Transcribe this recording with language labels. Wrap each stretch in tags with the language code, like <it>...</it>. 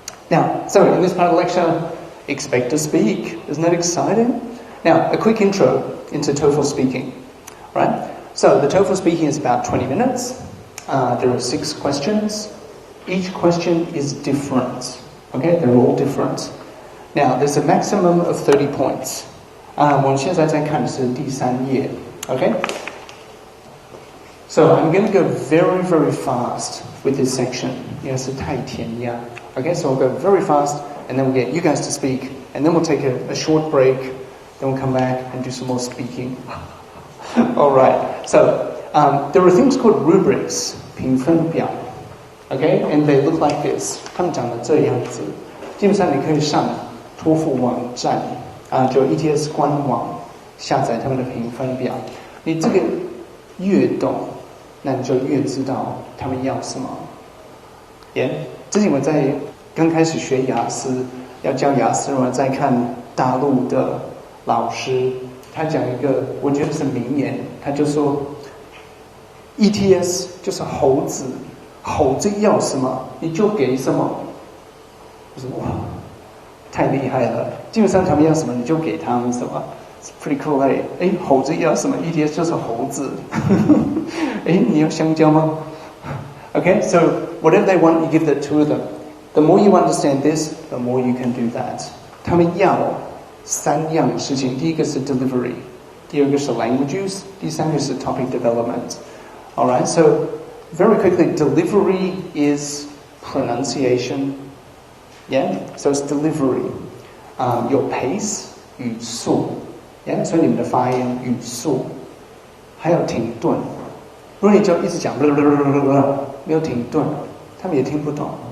<en>Now, so in this part of the lecture, expect to speak. Isn't that exciting? Now, a quick intro into TOEFL speaking. Right? So the TOEFL speaking is about 20 minutes. There are 6 questions. Each question is different. Okay, they're all different. Now, there's a maximum of 30 points.</en> <zh>我们现在在看的是第3页.</zh> <en>Okay?So I'm going to go very, very fast with this section.</en> <zh>因为是太填鸭.</zh> <en>Okay, so I'll go very fast, and then we'll get you guys to speak, and then we'll take a short break, then we'll come back and do some more speaking. All right. So there are things called rubrics, 评分表. Okay, and they look like this.</en> <zh>他们长得这样子. 基本上你可以上托福网站就 ETS 官网下载他们的评分表。你这个越懂。那你就越知道他们要什么。之前我在刚开始学雅思，要教雅思，我在看大陆的老师，他讲一个我觉得是名言，他就说 ETS 就是猴子，猴子要什么你就给什么。我说哇，太厉害了！基本上他们要什么你就给他们什么。</zh> <en>It's pretty cool, right?</en> <zh>猴子要什么 ？ETS 就是猴子。你要香蕉吗 ？</zh> <en>Okay, so whatever they want, you give that to them. The more you understand this, the more you can do that.</en> <zh>他们要3样事情，第一个是 delivery， 第二个是 languages， 第三个是 topic development.</zh> <en>All right, so very quickly, delivery is pronunciation. Yeah, so it's delivery. Your pace,</en> <zh>语速。所以你们的发音语速还有停顿。如果你就一直讲没有停顿，他们也听不懂。</zh>